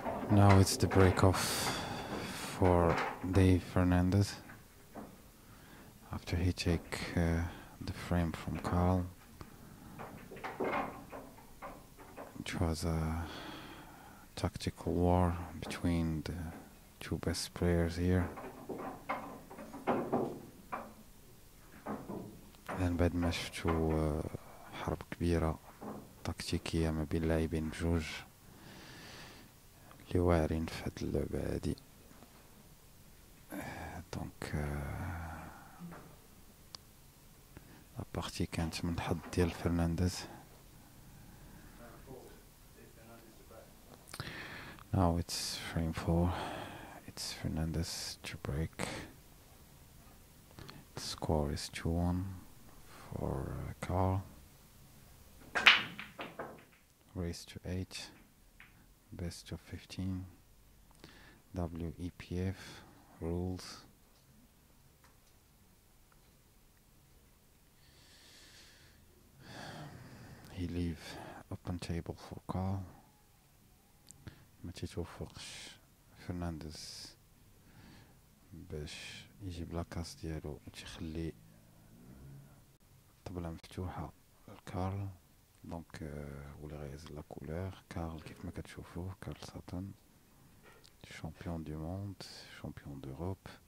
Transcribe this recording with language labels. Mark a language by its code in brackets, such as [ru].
[en] Now it's the break off for Dave Fernandez after he take the frame from Carl, which was a tactical war between the two best players here. [ar] لأن بعد ما شفتو حرب كبيرة تكتيكية ما بين لاعبين بجوج اللي واعرين في هاد اللعبة هادي دونك لا بارتي كانت من الحظ ديال فرنانديز. [en] Now it's frame 4. It's Fernandez to break. The score is 2-1 for Carl. Race to 8. Best of 15. WEPF rules. He leave open table for Carl. [ar] ما تيتوفقش فرنانديز باش يجيب لاكاس ديالو وتيخلي الطبلة مفتوحة لكارل دونك ولا غيهز لا كولور. كارل كيف ما كتشوفوه كارل ساتون شامبيون دو موند شامبيون دوروب.